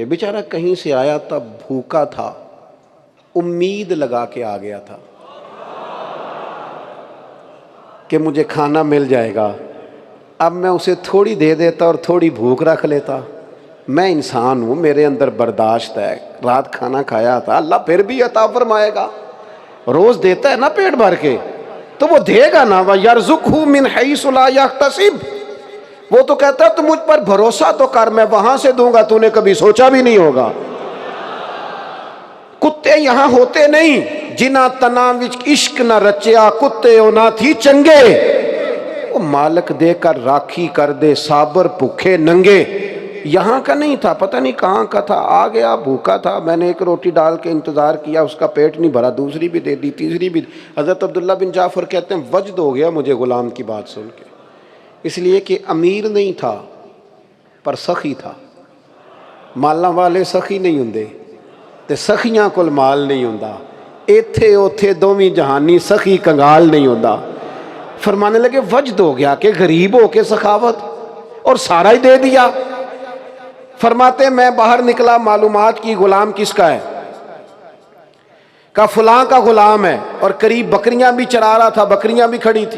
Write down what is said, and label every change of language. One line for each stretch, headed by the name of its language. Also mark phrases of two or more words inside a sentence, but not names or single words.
Urdu: بیچارہ کہیں سے آیا تھا، بھوکا تھا، امید لگا کے آ گیا تھا کہ مجھے کھانا مل جائے گا. اب میں اسے تھوڑی دے دیتا اور تھوڑی بھوک رکھ لیتا. میں انسان ہوں، میرے اندر برداشت ہے. رات کھانا کھایا تھا، اللہ پھر بھی عطا فرمائے گا. روز دیتا ہے نا پیٹ بھر کے تو وہ دے گا نا.
Arabic: وَيَرْزُقْهُ مِنْ حَيْثُ لَا يَحْتَسِبُ،
Urdu: وہ تو کہتا ہے تو مجھ پر بھروسہ تو کر، میں وہاں سے دوں گا تو نے کبھی سوچا بھی نہیں ہوگا. کتے یہاں ہوتے نہیں،
Punjabi: جنا تنا وچ عشق نہ رچیا کتے نہ تھی چنگے. وہ مالک دے کر راکھی کر دے صابر بھوکے ننگے.
Urdu: یہاں کا نہیں تھا، پتہ نہیں کہاں کا تھا. آ گیا، بھوکا تھا. میں نے ایک روٹی ڈال کے انتظار کیا، اس کا پیٹ نہیں بھرا، دوسری بھی دے دی، تیسری بھی. حضرت عبداللہ بن جعفر کہتے ہیں وجد ہو گیا مجھے غلام کی بات سن کے، اس لیے کہ امیر نہیں تھا پر سخی تھا.
Punjabi: مالاں والے سخی نہیں ہوندے تے سخیاں کول مال نہیں ہوندا. ایتھے اوتھے دوویں جہانی سخی کنگال نہیں ہوندا.
Urdu: فرمانے لگے وجد ہو گیا کہ غریب ہو کے سخاوت، اور سارا ہی دے دیا. فرماتے میں باہر نکلا، معلومات کی غلام کس کا ہے؟ کہا فلاں کا غلام ہے، اور قریب بکریاں بھی چرا رہا تھا، بکریاں بھی کھڑی تھی.